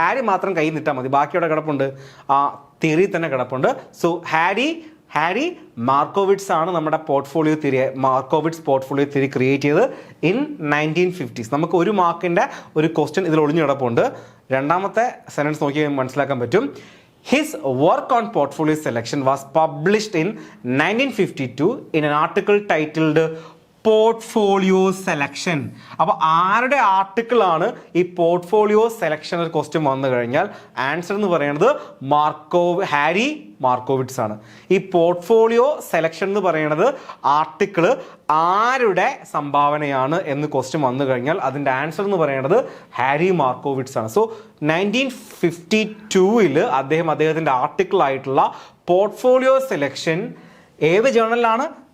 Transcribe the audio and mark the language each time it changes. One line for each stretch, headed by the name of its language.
Malayalam: Harry മാത്രം കയ്യിൽ നിട്ടാൽ മതി, ബാക്കി അവിടെ കിടപ്പുണ്ട്, ആ തിയറി തന്നെ കിടപ്പുണ്ട്. സോ ഹാരി മാർക്കോവിറ്റ്സ് ആണ് നമ്മുടെ portfolio theory, മാർക്കോവിറ്റ്സ് portfolio theory create ചെയ്തത് ഇൻ 1950s. നമുക്ക് ഒരു മാർക്കിൻ്റെ ഒരു ക്വസ്റ്റ്യൻ ഇതിൽ ഒളിഞ്ഞു കിടപ്പുണ്ട്. രണ്ടാമത്തെ സെൻറ്റൻസ് നോക്കി മനസ്സിലാക്കാൻ പറ്റും.
English: His work on portfolio selection was published in 1952 in an article titled portfolio selection.
Malayalam: അപ്പോൾ ആരുടെ ആർട്ടിക്കിളാണ് ഈ പോർട്ട്ഫോളിയോ സെലക്ഷൻ ഒരു ക്വസ്റ്റ്യൻ വന്നു കഴിഞ്ഞാൽ ആൻസർ എന്ന് പറയുന്നത് ഹാരി മാർക്കോവിറ്റ്സ് ആണ്. ഈ പോർട്ട്ഫോളിയോ സെലക്ഷൻ എന്ന് പറയുന്നത് ആർട്ടിക്കിള് ആരുടെ സംഭാവനയാണ് എന്ന് ക്വസ്റ്റ്യൻ വന്നു കഴിഞ്ഞാൽ അതിൻ്റെ ആൻസർ എന്ന് പറയുന്നത് ഹാരി മാർക്കോവിറ്റ്സ് ആണ്. സോ 1952 അദ്ദേഹത്തിൻ്റെ ആർട്ടിക്കിൾ ആയിട്ടുള്ള പോർട്ട്ഫോളിയോ സെലക്ഷൻ ഏത് ജേർണലാണ്?